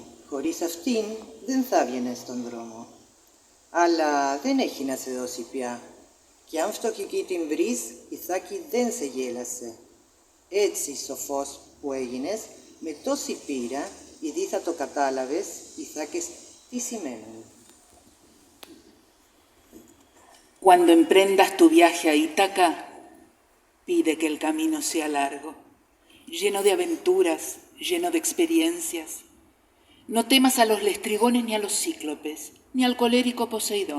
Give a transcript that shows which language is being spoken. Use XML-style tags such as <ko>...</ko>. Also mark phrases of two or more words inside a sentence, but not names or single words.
<el>Χωρίς αυτήν δεν θα βγαίνες στον δρόμο. Αλλά δεν έχει να σε δώσει πια. Και αν φτωχική την βρεις, η Ιθάκη δεν σε γέλασε. Έτσι, σοφός που έγινες, με τόση πείρα, ήδη θα το κατάλαβες, οι Ιθάκες τι σημαίνουν.</el> <es>Cuando emprendas tu viaje a Ítaca, pide que el camino sea largo, lleno de aventuras, lleno de experiencias. No temas a los lestrigones ni a los cíclopes, ni al colérico Poseidón.</es>